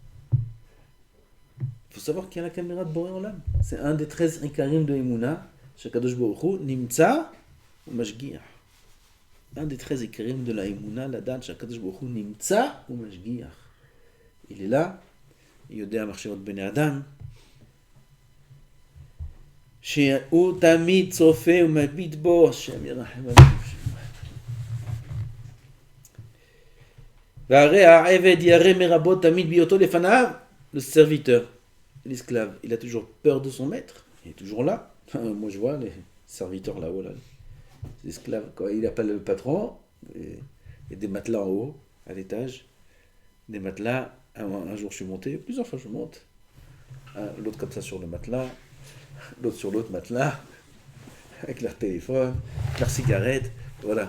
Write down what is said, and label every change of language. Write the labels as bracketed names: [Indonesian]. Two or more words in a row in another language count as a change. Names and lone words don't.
[French] Il faut savoir qu'il y a la caméra de Boré Olam. C'est un des 13 ikarim de Emouna. [Hebrew] שהקדוש ברוך הוא נמצא ומשגיח. [French] Un des 13 ikarim de la Emouna, la date [Hebrew] שהקדוש ברוך הוא נמצא ומשגיח. [French] Il est là. [Hebrew] יודע מחשבות בני אדם. שהוא תמיד צופה ומביט בו, השם ירחם עלינו. והרי העבד ירא מרבות תמיד בהיותו לפניו, [French] le serviteur, l'esclave, il a toujours peur de son maître, il est toujours là. Moi je vois les serviteurs là-haut, là. Les esclaves, quand il appelle le patron, il y a des matelas en haut, à l'étage, des matelas, un jour je suis monté, plusieurs fois je monte, l'autre comme ça sur le matelas, l'autre sur l'autre matelas, avec leur téléphone, leur cigarette, voilà.